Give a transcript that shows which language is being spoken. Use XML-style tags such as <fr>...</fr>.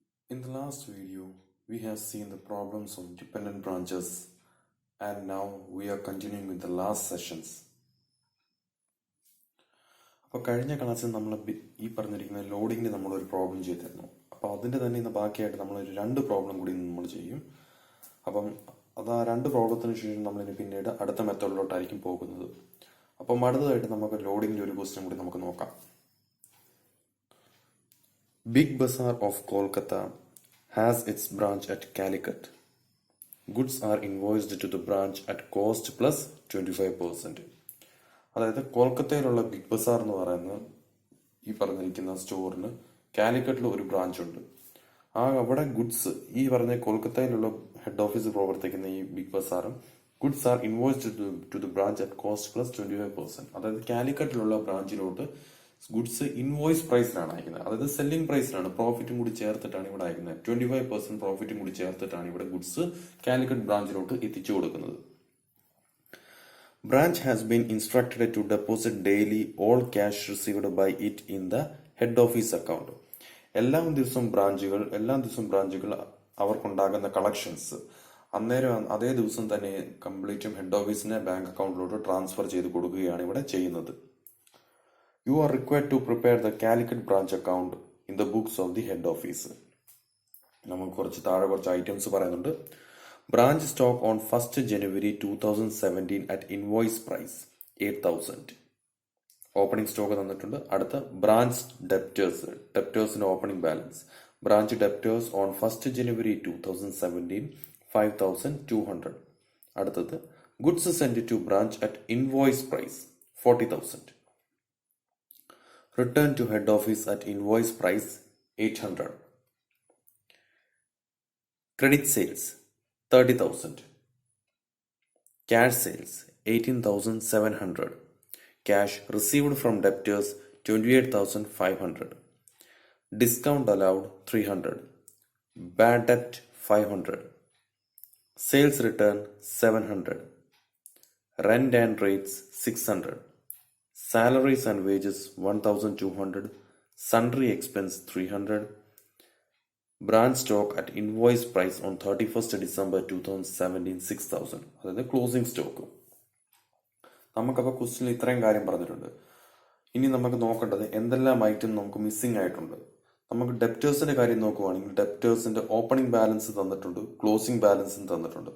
<en>In the last video, we have seen the problems of dependent branches, and now we are continuing with the last sessions.</en> <ml>അപ്പോൾ കഴിഞ്ഞ ക്ലാസ്സിൽ നമ്മൾ ഈ പറഞ്ഞിരിക്കുന്ന ലോഡിങ്ങിന് നമ്മളൊരു പ്രോബ്ലം ചെയ്തിരുന്നു. അപ്പോൾ അതിൻ്റെ തന്നെ ഇന്ന് ബാക്കിയായിട്ട് നമ്മളൊരു 2 പ്രോബ്ലം കൂടി നമ്മൾ ചെയ്യും. അപ്പം അത് ആ 2 പ്രോബ്ലത്തിന് ശേഷം നമ്മളിനി പിന്നീട് അടുത്ത മെത്തേഡിലോട്ടായിരിക്കും പോകുന്നത്. അപ്പം അടുത്തതായിട്ട് നമുക്ക് ലോഡിങ്ങിൻ്റെ ഒരു ക്വസ്റ്റ്യൻ കൂടി നമുക്ക് നോക്കാം.</ml> <en>Big Bazaar of Kolkata has its branch at Calicut. Goods are invoiced to the branch at cost plus 25%.</en> <ml>അതായത് കൊൽക്കത്തയിലുള്ള ബിഗ് ബസാർ എന്ന് പറയുന്ന ഈ പറഞ്ഞിരിക്കുന്ന സ്റ്റോറിന് കാലിക്കറ്റിൽ ഒരു ബ്രാഞ്ച് ഉണ്ട്. അവിടെ ഗുഡ്സ് ഈ പറഞ്ഞ കൊൽക്കത്തയിലുള്ള ഹെഡ് ഓഫീസ് പ്രവർത്തിക്കുന്ന ഈ big ബസാറും</ml> <en>Goods are invoiced to the branch at cost plus 25%.</en> <ml>അതായത് കാലിക്കറ്റിലുള്ള ബ്രാഞ്ചിലോട്ട് ഗുഡ്സ് ഇൻവോയ്സ് പ്രൈസിലാണ് അയക്കുന്നത്. അതായത് സെല്ലിംഗ് പ്രൈസിലാണ്, പ്രോഫിറ്റും കൂടി ചേർത്തിട്ടാണ് ഇവിടെ അയക്കുന്നത്. 25% പ്രോഫിറ്റും കൂടി ചേർത്തിട്ടാണ് ഇവിടെ ഗുഡ്സ് കാലിക്കറ്റ് ബ്രാഞ്ചിലോട്ട് എത്തിച്ചു കൊടുക്കുന്നത്.</ml> <en>Branch has been instructed to deposit daily all cash received by it in the head office account.</en> <ml>എല്ലാ ദിവസവും ബ്രാഞ്ചുകൾ അവർക്കുണ്ടാകുന്ന കളക്ഷൻസ് അന്നേരം അതേ ദിവസം തന്നെ കംപ്ലീറ്റും ഹെഡ് ഓഫീസിനെ ബാങ്ക് അക്കൗണ്ടിലോട്ട് ട്രാൻസ്ഫർ ചെയ്ത് കൊടുക്കുകയാണ് ഇവിടെ ചെയ്യുന്നത്.</ml> <en>You are required to prepare the Calicut branch account in the books of the head office.</en> <ml>നമുക്ക് കുറച്ച് ഐറ്റംസ് പറയുന്നുണ്ട്.</ml> <en>Branch stock on 1st January 2017 at invoice price 8,000. Opening stock തന്നിട്ടുണ്ട്.</en> <ml>അടുത്ത branch ഡെപ്റ്റേഴ്സിന്റെ opening balance.</ml> <en>Branch debtors on 1st January 2017 5,200. അടുത്തത് goods send to branch at invoice price 40,000. Return to head office at invoice price 800. Credit sales 30,000. Cash sales 18,700. Cash received from debtors 28,500. Discount allowed 300. Bad debt 500. Sales return 700. Rent and rates 600. Salaries and wages 1,200. Sundry expense 300. Branch stock at invoice price on 31st December 2017 6,000.</en> <ml>അതായത് closing stock. നമുക്കപ്പോൾ ക്വസ്റ്റ്യനിൽ ഇത്രയും കാര്യം പറഞ്ഞിട്ടുണ്ട്. ഇനി നമുക്ക് നോക്കേണ്ടത് എന്തെല്ലാം ഐറ്റം നമുക്ക് മിസ്സിംഗ് ആയിട്ടുണ്ട്. നമുക്ക് ഡെപ്റ്റേഴ്സിന്റെ കാര്യം നോക്കുവാണെങ്കിൽ ഡെപ്റ്റേഴ്സിന്റെ ഓപ്പണിംഗ് ബാലൻസ് തന്നിട്ടുണ്ട്, ക്ലോസിംഗ് ബാലൻസും തന്നിട്ടുണ്ട്.</ml>